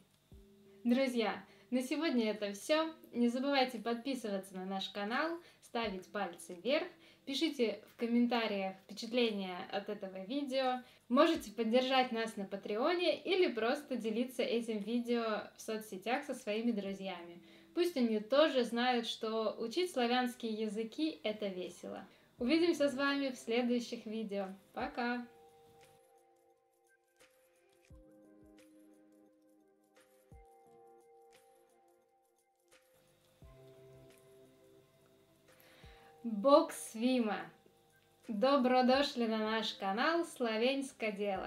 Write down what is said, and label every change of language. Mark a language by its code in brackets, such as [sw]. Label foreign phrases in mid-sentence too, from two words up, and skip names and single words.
[ru] Друзья, на сегодня это все. Не забывайте подписываться на наш канал, ставить пальцы вверх, пишите в комментариях впечатления от этого видео. Можете поддержать нас на Патреоне или просто делиться этим видео в соцсетях со своими друзьями. Пусть они тоже знают, что учить славянские языки – это весело. Увидимся с вами в следующих видео. Пока! [sr] Bog svima! Dobrodošli na naš kanal Slovensko djelo.